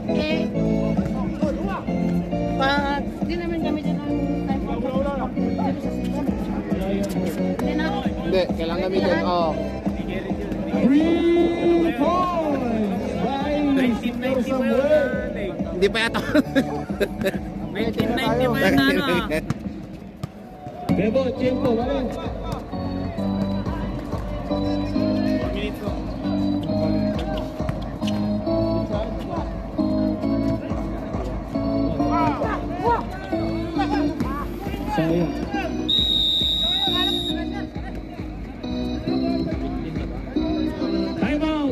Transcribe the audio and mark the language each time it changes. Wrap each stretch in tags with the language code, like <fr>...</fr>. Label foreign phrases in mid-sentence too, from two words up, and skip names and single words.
<tl>Pag di naman kami dyan ang</tl> <en>time out.</en> <tl>Hindi na. Hindi, kailangan gamitin. Oo.</tl> <en>3 points by Mr. Samuel.</en> <tl>Hindi pa yata. 1990 pa yan na ano.</tl> <es>Bebo, tiempo, vale.</es> <tl>Sayang.</tl> <en>Time out.</en>